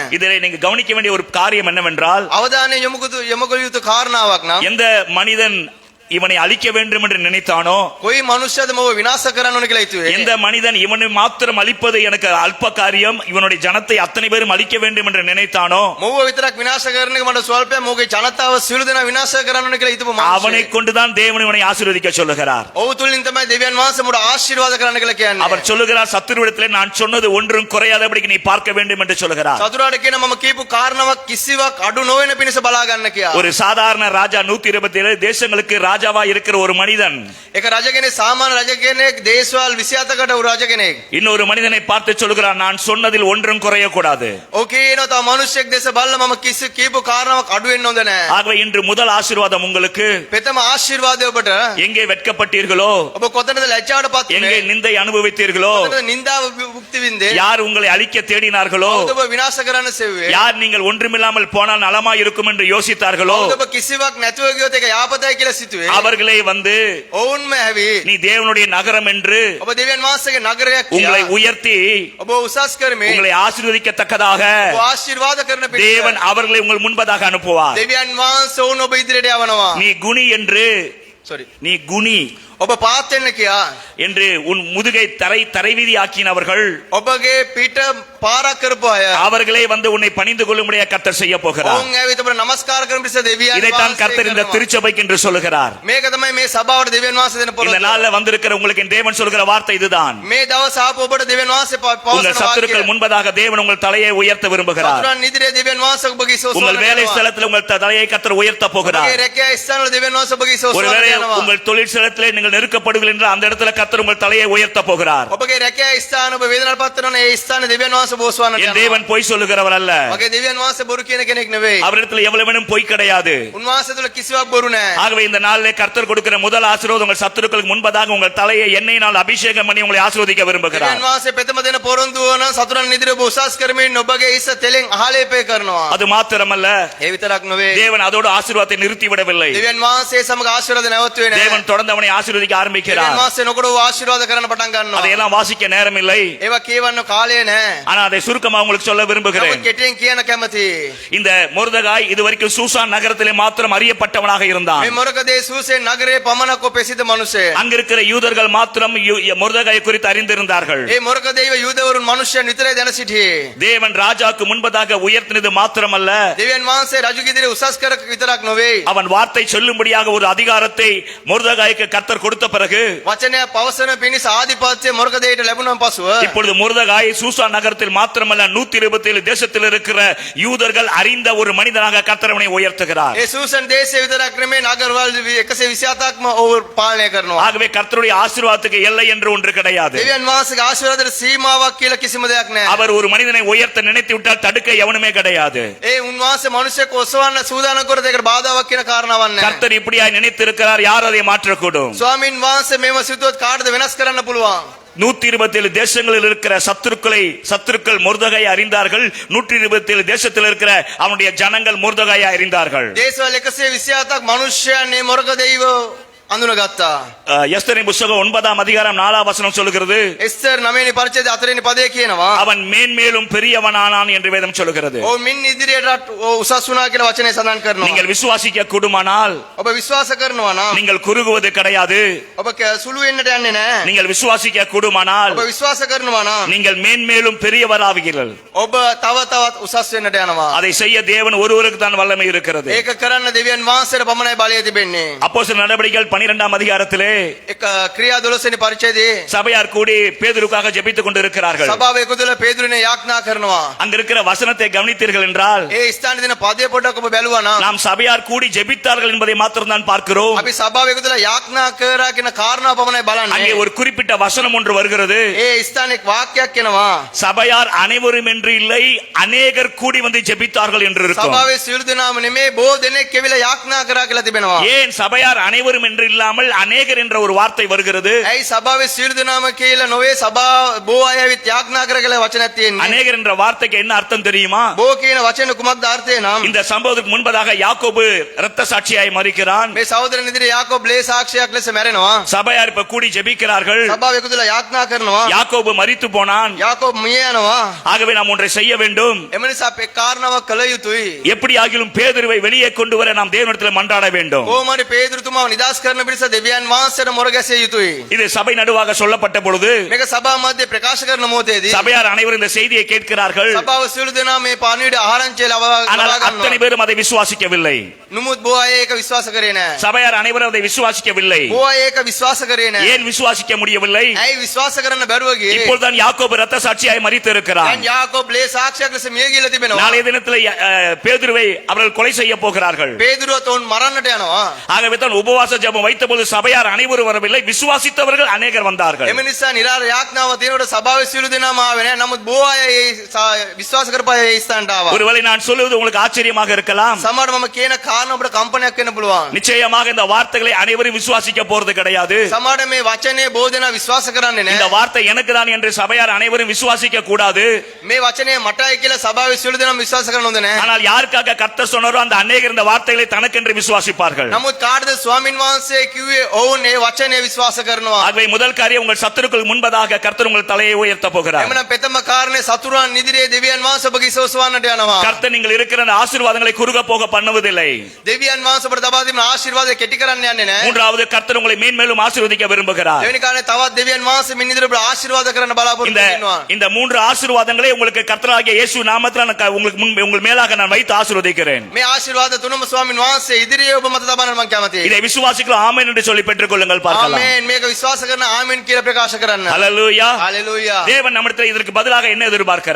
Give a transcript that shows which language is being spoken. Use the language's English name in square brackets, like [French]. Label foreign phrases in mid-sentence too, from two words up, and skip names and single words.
[Tamil] இதிலே நீங்க கவனிக்க வேண்டிய ஒரு காரியம் என்னவென்றால் [Sinhala] අවධානය යොමු කළ යුතු කාරණාවක් නම් [Tamil] எந்த மனிதன் இவனை அழிக்க வேண்டும் என்று நினைத்தானோ, [Sinhala] කොයි මනුෂ්‍යද මොව විනාශ කරන්න ඕනේ කියලා හිතුවේ. [Tamil] எந்த மனிதன் இவனை மாத்திரம் அழிப்பது எனக்கு அல்ப காரியம், இவனுடைய ஜனத்தை அத்தனை பேரும் அழிக்க வேண்டும் என்று நினைத்தானோ, [Sinhala] මොව විතරක් විනාශ කරන එක මට ස්වල්පයක් මොගේ ජනතාව සියලු දෙනා විනාශ කරන්න ඕනේ කියලා හිතපු [Tamil] அவனை [Sinhala] මනුෂ්‍යයෙක්. [Tamil] கொண்டுதான் தேவன் இவனை ஆசீர்வதிக்க சொல்லுகிறார். [Sinhala] ඔහු තුලින් තමයි දෙවියන් වහන්සේ මොඩ ආශිර්වාද කරන්න කියලා කියන්නේ. [Tamil] அவர் சொல்லுகிறார், சத்துருவிடத்திலே நான் சொன்னது ஒன்றும் குறையாதபடிக்கு நீ பார்க்க வேண்டும் என்று சொல்லுகிறார். [Sinhala] සතුරාට කියන මම කියපු කාරණාවක් කිසිවක් අඩු නොවන පිණිස බලා ගන්න කියලා. [Tamil] ஒரு சாதாரண ராஜா 127 தேசங்களுக்கு ராஜாவா இருக்கிற ஒரு மனிதன் [Sinhala] ඒක රජ කෙනෙක් සාමාන්‍ය රජ කෙනෙක් දේශවල් 27කට උ රජ කෙනෙක්. [Tamil] இன்னொரு மனிதனை பார்த்து சொல்லுகிறார், நான் சொன்னதில் ஒன்றும் குறையக்கூடாது. [Sinhala] ඕකේ එනවා තව මිනිස්සෙක් දේශ බලලා මම කිසි කියපු කාරණාවක් අඩු වෙන්න හොඳ නැහැ. [Tamil] ஆகவே இன்று முதல் ஆசீர்வாதம் உங்களுக்கு. [Sinhala] ප්‍රථම ආශිර්වාදය ඔබට [Tamil] எங்கே வெட்கப்பட்டீர்களோ, [Sinhala] ඔබ කොතනද ලැජ්ජාවටපත් [Tamil] எங்கே [Sinhala] වුනේ? [Tamil] நிந்தை அனுபவித்தீர்களோ, [Sinhala] කොතනද නින්දාව භුක්ති විඳේ? [Tamil] யார் உங்களை அழிக்க தேடினார்களோ, [Sinhala] කවුද ඔබ විනාශ කරන්න සෙව්වේ? [Tamil] யார் நீங்கள் ஒன்றுமில்லாமல் போனால் நலமா இருக்கும் என்று யோசித்தார்களோ, [Sinhala] කවුද ඔබ කිසිවක් නැතුව ගියොත් ඒක යාපතයි කියලා සිතුවේ? [Tamil] அவர்களே வந்து [Sinhala] ඔවුන්ම ඇවි [Tamil] நீ தேவனுடைய நகரம் என்று [Sinhala] ඔබ දෙවියන් වහන්සේගේ නගරයක් [Tamil] உங்களை [Sinhala] කියලා [Tamil] உயர்த்தி [Sinhala] ඔබ උසස් කරමින් [Tamil] உங்களை ஆசீர்வதிக்கத்தக்கதாக [Sinhala] ඔබ ආශිර්වාද කරන පිණිස [Tamil] தேவன் அவர்களை உங்கள் முன்பதாக அனுப்புவார். [Sinhala] දෙවියන් වහන්සේ ඔවුන් ඔබ ඉදිරියට යවනවා. [Tamil] நீ குனி என்று, sorry நீ குனி [Sinhala] ඔබ පාත් වෙන්න කියා [Tamil] என்று உன் முதுகை தரைவீதி ஆக்கினவர்கள் [Sinhala] ඔබගේ පිට පාරක් කරපු අය [Tamil] அவர்களே வந்து உன்னை பணிந்து கொள்ளும்படியா கர்த்தர் செய்ய போகிறார். [Sinhala] ඔවුන් ඇවිත් ඔබට නමස්කාර කරන පිණිස දෙවියන් [Tamil] இதைத்தான் கர்த்தர் இந்த [Sinhala] වහන්සේ [Tamil] திருச்சபைக்கு என்று சொல்லுகிறார். [Sinhala] මේක තමයි මේ සභාවට දෙවියන් වහන්සේ දෙන [Tamil] இந்த [Sinhala] පොරොන්දුව. [Tamil] நாள்ல வந்திருக்கிற உங்களுக்கு என் தேவன் சொல்கிற வார்த்தை இதுதான். [Sinhala] මේ දවස් ආපු ඔබට දෙවියන් වහන්සේ [Tamil] உங்கள் [Sinhala] පවසන [Tamil] சத்துருக்கள் [Sinhala] වාක්‍යය. [Tamil] முன்பதாக தேவன் உங்கள் தலையை உயர்த்த விரும்புகிறார். [Sinhala] සතුරන් ඉදිරියේ දෙවියන් වහන්සේ ඔබගේ [Tamil] உங்கள் வேலை [Sinhala] සෝසන [Tamil] ஸ்தலத்தில் உங்கள் தலையை கர்த்தர் உயர்த்த [Sinhala] ඔබගේ [Tamil] போகிறார். [Sinhala] රැකියා ස්ථානවල දෙවියන් වහන්සේ ඔබගේ [Tamil] ஒருவேளை [Sinhala] සෝසන යනවා. [Tamil] உங்கள் தொழிற்சலத்திலே நீங்கள் நெருக்கப்படுவீர்கள் என்றால் அந்த இடத்துல கர்த்தர் உங்கள் தலையை உயர்த்த போகிறார். [Sinhala] ඔබගේ රැකියා ස්ථාන ඔබ වේදනාවටපත් වෙනවා ඒ ස්ථාන දෙවියන් වහන්සේ බෝසවන්නට [Tamil] என் [Sinhala] යනවා. [Tamil] தேவன் பொய் சொல்லுகிறவர் அல்ல. [Sinhala] මගේ දෙවියන් වහන්සේ බොරු කියන කෙනෙක් නෙවෙයි. [Tamil] அவரிடத்தில் எவ்வளவு பொய் கிடையாது. [Sinhala] උන්වහන්සේ තුළ කිසිවක් බොරු නැහැ. [Tamil] ஆகவே இந்த நாளிலே கர்த்தர் கொடுக்கிற முதல் ஆசீர்வாதம் உங்கள் சத்துருக்களுக்கு முன்பதாக உங்கள் தலையை எண்ணெயினால் அபிஷேகம் பண்ணி உங்களை ஆசீர்வதிக்க விரும்புகிறார். [Sinhala] දෙවියන් වහන්සේ ප්‍රථම දෙන පොරොන්දුව නම් සතුරන් ඉදිරියේ ඔබ උසස් කරමින් ඔබගේ ඉස්ස තෙලෙන් ආලේපය කරනවා. [Tamil] அது மாத்திரமல்ல, [Sinhala] ඒ විතරක් නෙවෙයි. [Tamil] தேவன் அதோடு ஆசீர்வாதத்தை நிறுத்தி விடவில்லை. [Sinhala] දෙවියන් වහන්සේ සමග ආශිර්වාද නැවතුනේ නැහැ. [Tamil] தேவன் தொடர்ந்து அவனை ஆசீர்வதிக்க [Sinhala] දෙවියන් [Tamil] ஆரம்பிக்கிறார். [Sinhala] වහන්සේ නොකඩ ආශිර්වාද කරන්න පටන් ගන්නවා. [Tamil] அதையெல்லாம் வாசிக்க நேரம் இல்லை. [Sinhala] ඒවා කියවන්න කාලය නැහැ. [Tamil] ஆனா அதை சுருக்கமா உங்களுக்கு சொல்ல விரும்புகிறேன். [Sinhala] නමුත් කෙටියෙන් කියන කැමති. [Tamil] இந்த மொர்தெகாய் இதுவரைக்கும் சூசான் நகரத்திலே மாத்திரம் அறியப்பட்டவனாக இருந்தான். [Sinhala] මේ මොරකදේ සූසේ නගරේ පමණක් ප්‍රසිද්ධ මිනිසෙක්. [Tamil] அங்க இருக்கிற யூதர்கள் மாத்திரம் மொர்தெகாயை குறித்து அறிந்திருந்தார்கள். [Sinhala] ඒ මොරකදේව යුදවරුන් මිනිසයන් විතරයි දැන සිටියේ. [Tamil] தேவன் ராஜாக்கு முன்பதாக உயர்த்தினது மாத்திரமல்ல, [Sinhala] දෙවියන් වහන්සේ රජුගේ ඉදිරියේ උසස් කර විතරක් නොවේ. [Tamil] அவன் வார்த்தை சொல்லும்படியாக ஒரு அதிகாரத்தை மொர்தெகாய்க்கு கர்த்தர் கொடுத்த பிறகு [Sinhala] වචනය පවසන පිණිස ආධිපත්‍ය මොරකදේට ලැබුණන් පසුව [Tamil] இப்பொழுது மொர்தெகாய் சூசான் நகரத்தில் மாத்திரமல்ல 127 தேசத்தில் இருக்கிற யூதர்கள் அறிந்த ஒரு மனிதனாக கர்த்தர் அவனை உயர்த்துகிறார். [Sinhala] ඒ සූසන් දේශේ විතරක් නෙමෙයි නගරවල 127ක්ම ඔවුන් පාලනය කරනවා. [Tamil] ஆகவே கர்த்தருடைய ஆசீர்வாதத்துக்கு எல்லை என்று ஒன்று கிடையாது. [Sinhala] දෙවියන් වහන්සේගේ ආශිර්වාදයට සීමාවක් කියලා කිසිම දෙයක් නැහැ. [Tamil] அவர் ஒரு மனிதனை உயர்த்த நினைத்து விட்டால் தடுக்க எவனுமே கிடையாது. [Sinhala] ඒ උන්වහන්සේ මිනිසෙක් ඔසවන්න සූදානම් කරොත් ඒකට බාධාවක් කියන කාරණාවක් නැහැ. [Tamil] கர்த்தர் இப்படியாய் நினைத்திருக்கிறார், யார் அதை மாற்றக்கூடும்? [Sinhala] ස්වාමින් වහන්සේ මේව සිතුවොත් කාටද වෙනස් කරන්න පුළුවන්? [Tamil] 127 தேசங்களில் இருக்கிற சத்துருக்கள் மொர்தெகாயை அறிந்தார்கள். 127 தேசத்தில் இருக்கிற அவனுடைய ஜனங்கள் மொர்தெகாயை அறிந்தார்கள். [Sinhala] දේශවල 127ක් මිනිස්යන් මේ මොරකදේව අඳුනගත්තා. [Tamil] எஸ்தரின் புத்தகம் 9ஆம் அதிகாரம் 4ஆம் வசனம் சொல்லுகிறது, [Sinhala] එස්තර් 9 වෙනි පරිච්ඡේදය 4 වෙනි පදයේ කියනවා [Tamil] அவன் மேன்மேலும் பெரியவனானான் என்று வேதம் சொல்லுகிறது. [Sinhala] ඔව් මින් ඉදිරියට උසස් වුණා කියලා වචනේ සඳහන් කරනවා. [Tamil] நீங்கள் விசுவாசிக்க கூடுமானால் [Sinhala] ඔබ විශ්වාස කරනවා නම් [Tamil] நீங்கள் குறுகுவது கிடையாது. [Sinhala] ඔබ සුළු වෙන්නට යන්නේ නැහැ. [Tamil] நீங்கள் விசுவாசிக்க கூடுமானால் [Sinhala] ඔබ විශ්වාස කරනවා නම් [Tamil] நீங்கள் மேன்மேலும் பெரியவராவீர்கள். [Sinhala] ඔබ තව තවත් උසස් වෙන්නට යනවා. [Tamil] அதை செய்ய தேவன் ஒருவருக்கு தான் வல்லமை இருக்கிறது. [Sinhala] ඒක කරන්න දෙවියන් වහන්සේට පමණයි බලය තිබෙන්නේ. [Tamil] அப்போஸ்தலர் நடவடிக்கைகள் 12ஆம் அதிகாரத்திலே [Sinhala] එක ක්‍රියා 12 වෙනි පරිච්ඡේදයේ [Tamil] சபையார் கூடி பேதுருக்காக ஜெபித்துக் கொண்டிருக்கிறார்கள். [Sinhala] සභාවේ එකතුලා පේදුරුනේ යාඥා කරනවා. [Tamil] அங்க இருக்கிற வசனத்தை கவனித்தீர்கள் என்றால் [Sinhala] ඒ ස්ථානයේ දෙන පදේ පොඩ්ඩක් ඔබ බැලුවා නම් [Tamil] நாம் சபையார் கூடி ஜெபித்தார்கள் என்பதை மாத்திரம் தான் பார்க்கிறோம். [Sinhala] අපි සභාවේ එකතුලා යාඥා කරා කියන කාරණාව පමණයි බලන්නේ. [Tamil] அங்கே ஒரு குறிப்பிட்ட வசனம் ஒன்று வருகிறது. [Sinhala] ඒ ස්ථානයේ වාක්‍යයක් එනවා. [Tamil] சபையார் அனைவரும் என்று இல்லை, அநேகர் கூடி வந்து ஜெபித்தார்கள் என்று இருக்கும். [Sinhala] සභාවේ සියලු දෙනාම නෙමේ බොහෝ දෙනෙක් කෙවිලා යාඥා කරා කියලා තිබෙනවා. [Tamil] ஏன் சபையார் அனைவரும் என்று இல்லாமல் அநேகர் என்ற ஒரு வார்த்தை வருகிறது. [Sinhala] ඇයි සභාවේ සියලු දෙනාම කියලා නොවේ සභාව බෝ අය ඇවිත් යාඥා කර කියලා වචනයක් තියෙන්නේ. [Tamil] அநேகர் என்ற வார்த்தைக்கு என்ன அர்த்தம் தெரியுமா? [Sinhala] බෝ කියන වචන කුමක්ද අර්ථය නම්? [Tamil] இந்த சம்பவத்துக்கு முன்பதாக யாக்கோபு இரத்த சாட்சியாய் மரிக்கிறான். [Sinhala] මේ සහෝදරන් ඉදිරියේ යාකෝබ් ලේ සාක්ෂියක් ලෙස මැරෙනවා. [Tamil] சபையார் இப்ப கூடி ஜெபிக்கிறார்கள். [Sinhala] සභාව එකතුලා යාඥා කරනවා. [Tamil] யாக்கோபு மரித்து போனான். [Sinhala] යාකෝබ් මිය යනවා. [Tamil] ஆகவே நாம் ஒன்றை செய்ய வேண்டும். [Sinhala] එම නිසා අපේ කාරණාවක් කළ යුතුයි. [Tamil] எப்படி ஆகிலும் பேதுருவை வெளியே கொண்டு வர நாம் தேவனிடத்தில் மன்றாட வேண்டும். [Sinhala] කොහොමද පේදුරුතුමාව නිදාස් කරන පිණිස දෙවියන් වහන්සේට මොර ගැසිය යුතුයි. [Tamil] இது சபை நடுவாக சொல்லப்பட்ட பொழுது [Sinhala] මේක සභාව මැදේ ප්‍රකාශ කරන මොහොතේදී [Tamil] சபையார் அனைவரும் இந்த செய்தியை கேட்கிறார்கள். [Sinhala] සභාව සියලු දෙනා මේ පාණිවිඩ ආරංචිය [Tamil] ஆனால் [Sinhala] ලබා [Tamil] அத்தனை [Sinhala] ගන්නවා. [Tamil] பேரும் அதை விசுவாசிக்கவில்லை. [Sinhala] නමුත් බොහෝ අය ඒක විශ්වාස කරේ නැහැ. [Tamil] சபையார் அனைவரும் அதை விசுவாசிக்கவில்லை. [Sinhala] බොහෝ අය ඒක විශ්වාස කරේ නැහැ. [Tamil] ஏன் விசுவாசிக்க முடியவில்லை? [Sinhala] ඇයි විශ්වාස කරන්න බැරුව ගියේ? [Tamil] இப்பொழுதுதான் யாக்கோபு இரத்த சாட்சியாய் மரித்து இருக்கிறார். [Sinhala] දැන් යාකෝබ් ලේ සාක්ෂියක් ලෙස මිය ගිහලා තිබෙනවා. [Tamil] நாளைய தினத்தில் பேதுருவை அவர்கள் கொலை செய்ய போகிறார்கள். [Sinhala] පේදුරුව තෝන් මරන්නට යනවා. [Tamil] ஆகவே தான் உபவாச ஜெபம் வைத்தபோது சபையார் அனைவரும் வரவில்லை, விசுவாசித்தவர்கள் அநேகர் வந்தார்கள். [Sinhala] එම නිසා නිරාර යාඥාව තියෙනකොට සභාවේ සියලු දෙනාම ආවේ නැහැ. නමුත් බොහෝ අය විශ්වාස කරපු අය ඒ ස්ථානට ආවා. [Tamil] ஒருவேளை நான் சொல்லுவது உங்களுக்கு ஆச்சரியமாக இருக்கலாம். [Sinhala] සමහර මම කියන කාරණා ඔබට කම්පනයක් වෙන්න පුළුවන්. [Tamil] நிச்சயமாக இந்த வார்த்தைகளை அனைவரும் விசுவாசிக்க போறது கிடையாது. [Sinhala] සමහර මේ වචනේ බොහෝ දෙනා විශ්වාස කරන්නේ [Tamil] இந்த [Sinhala] නැහැ. [Tamil] வார்த்தை எனக்கு தான் என்று சபையார் அனைவரும் விசுவாசிக்க கூடாது. [Sinhala] මේ වචනේ මටයි කියලා සභාවේ සියලු දෙනාම විශ්වාස කරන්න හොඳ නැහැ. [Tamil] ஆனால் யாருக்காக கர்த்தர் சொன்னாரோ அந்த அநேகர் இந்த வார்த்தைகளை தனக்கென்று விசுவாசிப்பார்கள். [Sinhala] නමුත් කාටද ස්වාමින් වහන්සේ කිව්වේ ඔවුන් ඒ වචනේ විශ්වාස කරනවා. [Tamil] ஆகவே முதல் காரியம் உங்கள் சத்துருக்கள் முன்பதாக கர்த்தர் உங்கள் தலையை உயர்த்த போகிறார். [Sinhala] එමනම් ප්‍රථම කාරණේ සතුරන් ඉදිරියේ දෙවියන් වහන්සේ ඔබගේ ඉසෝසවන්නට යනවා. [Tamil] கர்த்தர் நீங்கள் இருக்கிற அந்த ஆசீர்வாதங்களை குறுக போக பண்ணுவதில்லை. [Sinhala] දෙවියන් වහන්සේ ඔබට තබා දෙන ආශිර්වාදය කෙටි කරන්න යන්නේ නැහැ. [Tamil] மூன்றாவது கர்த்தர் உங்களை மேன்மேலும் ஆசீர்வதிக்க விரும்புகிறார். [Sinhala] දෙවෙනි කාරණේ තවත් දෙවියන් වහන්සේ මින් ඉදිරියට ඔබට ආශිර්වාද කරන්න බලාපොරොත්තු [Tamil] இந்த [Sinhala] වෙනවා. [Tamil] இந்த மூன்று ஆசீர்வாதங்களை உங்களுக்கு கர்த்தராகிய இயேசு நாமத்தில் நான் உங்களுக்கு உங்கள் மேலாக நான் வைத்து ஆசீர்வதிக்கிறேன். [Sinhala] මේ ආශිර්වාද තුනම ස්වාමින් වහන්සේ ඉදිරියේ ඔබ මත තබන්න මම කැමතියි. [Tamil] இதை விசுவாசிக்கலாம் ஆமென் என்று சொல்லி பெற்றுக் கொள்ளுங்கள் பார்க்கலாம். [Sinhala] ආමේන්. මේක විශ්වාස කරන ආමේන් කියලා ප්‍රකාශ කරන්න. [Tamil] ஹல்லேலூயா. [Sinhala] හalleluya. [Tamil] தேவன் நம்மிடத்தில் இதற்கு பதிலாக என்ன எதிர்பார்க்கிறார்?